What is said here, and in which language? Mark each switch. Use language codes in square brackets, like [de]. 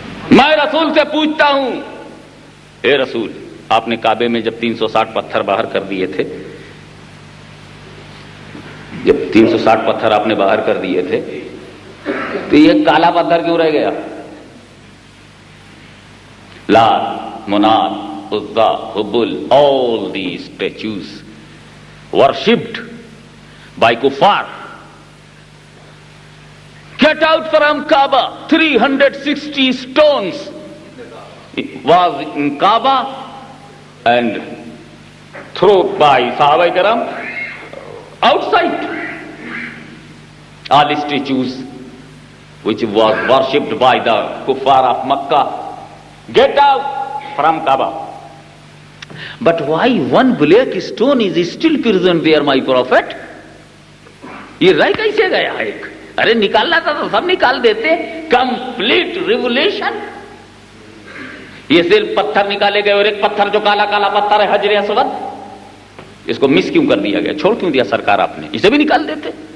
[ur] میں رسول سے پوچھتا ہوں، اے رسول، آپ نے کعبے میں جب 360 پتھر باہر کر دیے تھے، جب 360 پتھر آپ نے باہر کر دیے تھے تو یہ کالا پتھر کیوں رہ گیا؟ لات، منات، عزا، حبل، [en] all these statues worshipped by kuffar. Get out from Kaaba. 360 stones was in Kaaba and thrown by Sahaba Kiram outside. All statues which was worshipped by the kuffar of Makkah, get out from Kaaba. But why one black stone is still present there, my prophet? [ur] یہ رہ کیسے گیا ایک؟ ارے نکالنا تھا تو سب نکال دیتے. Complete revelation. یہ صرف پتھر نکالے گئے اور ایک پتھر جو کالا کالا پتھر ہے حجر اسود، اس کو مس کیوں کر دیا گیا؟ چھوڑ کیوں دیا سرکار آپ نے؟ اسے بھی نکال دیتے.